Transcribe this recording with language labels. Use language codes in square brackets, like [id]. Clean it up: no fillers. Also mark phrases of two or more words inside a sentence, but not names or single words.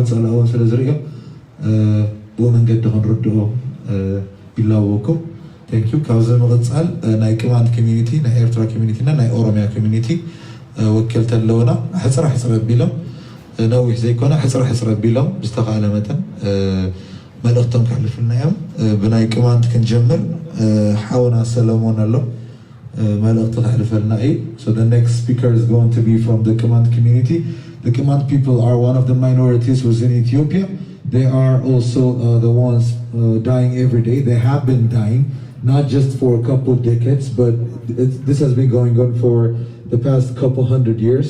[ti] ፀላእዎን ስለ ዝርኦም ብኡ መንገዲ ክንርድኦ ይለወኩም [en] thank you [ti] ካብዚ ንቕፅል ናይ ቅማንት ኮሚኒቲ ናይ ኤርትራ ኮሚኒቲ እና ናይ ኦሮሚያ ኮሚኒቲ ወከልቲ ኣለውና ሕፅረ ሕፅረ ኣቢሎም ነዊሕ ዘይኮነ ሕፅረ ሕፅረ ኣቢሎም ብዝተኻእለ መጠን መልእኽቶም ከሕልፍልና እዮም ብናይ ቅማንት ክንጀምር ሓውና ሰለሞን ኣሎ መልእኽቲ ከሕልፈልና እዩ [en] so the next speaker is going to be from the Kemat community. The Kemat people are one of the minorities within Ethiopia. They are also the ones dying every day. They have been dying not just for a couple of decades, but this has been going on for the past couple hundred years.